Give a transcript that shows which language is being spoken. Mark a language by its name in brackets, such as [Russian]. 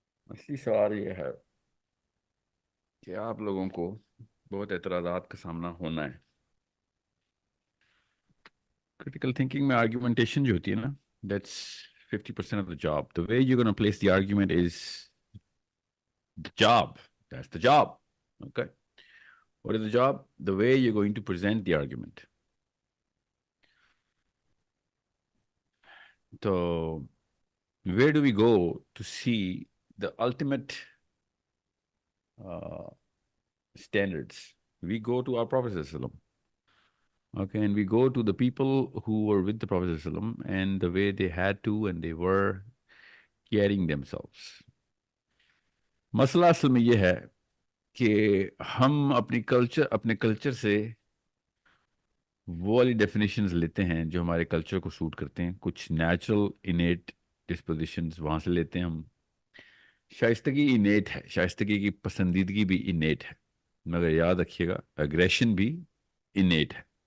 [Urdu] اصلی سوال یہ ہے کہ آپ لوگوں کو بہت اعتراضات کا سامنا ہونا ہے. کریٹیکل تھنکنگ میں آرگیومنٹیشن جو ہوتی ہے نا، [English] That's 50% of the job. The way you gonna place the argument is the job. That's the job. Okay. What is the job? The way you're going to present the argument. So, where do we go to see the ultimate uh, standards? We go to our Prophet ﷺ. Okay, and we go to the people who were with the Prophet ﷺ and the way they had to and they were carrying themselves. [Urdu] مسئلہ اصل میں یہ ہے کہ ہم اپنے کلچر سے وہ والی ڈیفینیشنز لیتے ہیں جو ہمارے کلچر کو سوٹ کرتے ہیں. کچھ نیچرل انیٹ ڈسپوزیشنز وہاں سے لیتے ہیں ہم. شائستگی انیٹ ہے، شائستگی کی پسندیدگی بھی انیٹ ہے، مگر یاد رکھیے گا اگریشن بھی انیٹ ہے.